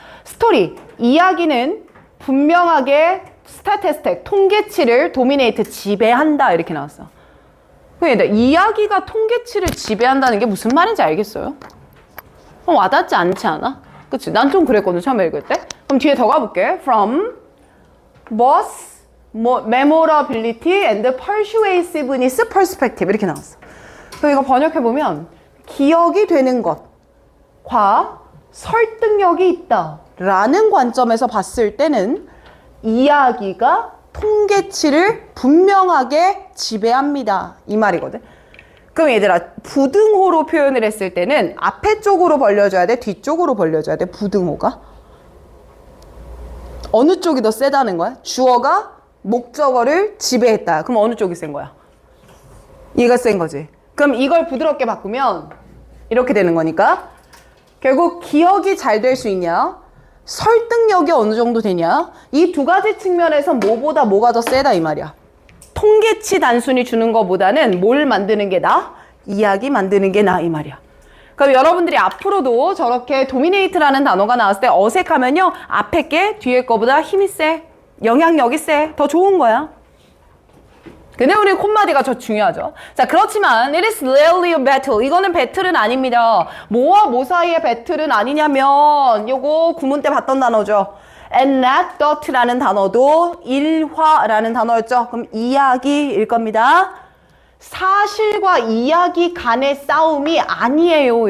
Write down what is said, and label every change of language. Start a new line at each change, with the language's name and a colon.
Korean: 스토리, 이야기는 분명하게 스타티스틱, 통계치를 도미네이트, 지배한다 이렇게 나왔어. 근데 이야기가 통계치를 지배한다는 게 무슨 말인지 알겠어요? 와닿지 않지 않아? 그치? 난 좀 그랬거든, 처음에 읽을 때. 그럼 뒤에 더 가볼게.
English: From both memorability and persuasiveness perspective
Korean: 이렇게 나왔어. 그럼 이거 번역해보면 기억이 되는 것과 설득력이 있다 라는 관점에서 봤을 때는 이야기가 통계치를 분명하게 지배합니다. 이 말이거든. 그럼 얘들아, 부등호로 표현을 했을 때는 앞에 쪽으로 벌려줘야 돼? 뒤쪽으로 벌려줘야 돼? 부등호가? 어느 쪽이 더 세다는 거야? 주어가 목적어를 지배했다. 그럼 어느 쪽이 센 거야? 얘가 센 거지. 그럼 이걸 부드럽게 바꾸면 이렇게 되는 거니까 결국 기억이 잘 될 수 있냐? 설득력이 어느 정도 되냐? 이 두 가지 측면에서 뭐보다 뭐가 더 세다 이 말이야. 통계치 단순히 주는 것보다는 뭘 만드는 게 나아? 이야기 만드는 게 나아 이 말이야. 그럼 여러분들이 앞으로도 저렇게 도미네이트라는 단어가 나왔을 때 어색하면요. 앞에 게 뒤에 거보다 힘이 세. 영향력이 세. 더 좋은 거야. 근데 우리 콧마디가 더 중요하죠. 자, 그렇지만
English: it is rarely a battle.
Korean: 이거는 배틀은 아닙니다. 뭐와 뭐 사이의 배틀은 아니냐면 요거 구문 때 봤던 단어죠. anecdote라는 단어도 일화라는 단어였죠. 그럼 이야기일 겁니다. 사실과 이야기 간의 싸움이 아니에요.